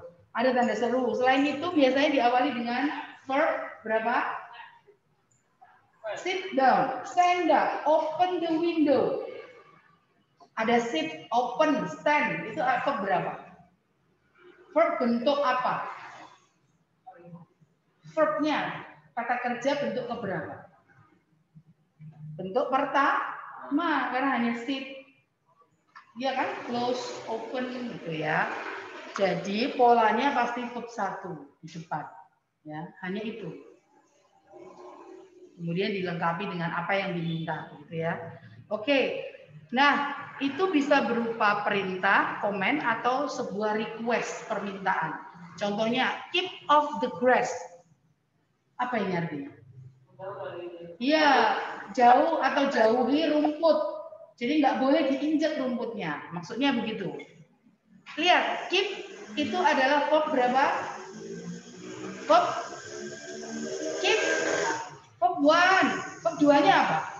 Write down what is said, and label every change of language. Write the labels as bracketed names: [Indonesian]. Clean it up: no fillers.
[Indonesian] Ada tanda seru. Selain itu biasanya diawali dengan verb berapa? [English] Sit down, stand up, open the window. [Indonesian] Ada sit, open, stand. Itu verb berapa? Verb bentuk apa? Verbnya, kata kerja bentuk keberapa? Bentuk pertama, karena hanya sit. Dia kan close, open gitu ya. Jadi polanya pasti verb 1 di depan. Ya, hanya itu. Kemudian dilengkapi dengan apa yang diminta gitu ya. Oke. Nah, itu bisa berupa perintah, komen, atau sebuah request, permintaan. Contohnya, [English] keep off the grass. [Indonesian] Apa ini artinya? Iya, jauh atau jauhi rumput. Jadi nggak boleh diinjak rumputnya. Maksudnya begitu. Lihat, keep itu adalah verb berapa? Verb keep. Verb 1. Verb 2-nya apa?